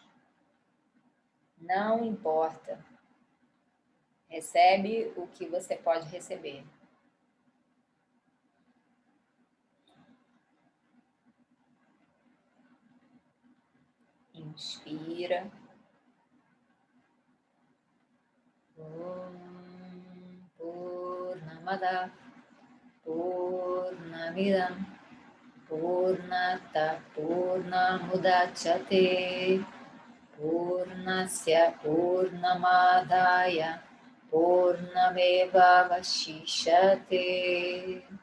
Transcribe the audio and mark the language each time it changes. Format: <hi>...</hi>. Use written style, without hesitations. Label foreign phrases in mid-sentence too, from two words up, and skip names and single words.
<pt>Não importa. Recebe o que você pode receber. Inspira.</pt> <sa>Purnamada Purnamidam Purnata Purnamudachyate Purnasya Purnamadaya Purnameva Vashishate.</sa>